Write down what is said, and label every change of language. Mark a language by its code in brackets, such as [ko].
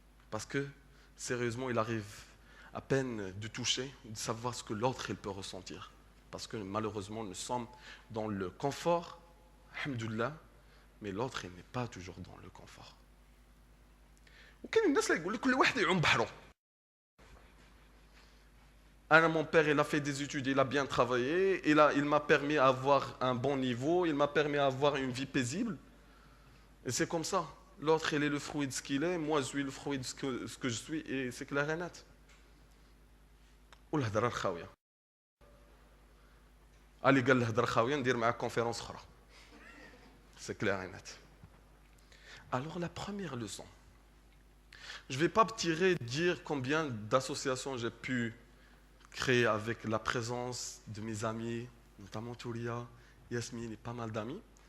[fr] Parce que sérieusement, il arrive à peine de toucher, de savoir ce que l'autre il peut ressentir. Parce que malheureusement, nous sommes dans le confort, alhamdoulilah, mais l'autre il n'est pas toujours dans le confort. [ar] وكاين الناس اللي يقول لك كل واحد يعوم بحرو. [fr] Mon père, il a fait des études, il a bien travaillé, il m'a permis d'avoir un bon niveau, il m'a permis d'avoir une vie paisible. Et c'est comme ça. L'autre, il est le fruit de ce qu'il est, moi, je suis le fruit de ce que je suis, et c'est clair et net. [ar] والهضره الخاويه. اللي قال الهضره خاويه ندير معاه conférence اخرى. [fr] C'est clair et net. Alors la première leçon. Je ne vais pas dire combien d'associations j'ai pu créer avec la présence de mes amis, notamment Touria, Yasmine et pas mal d'amis.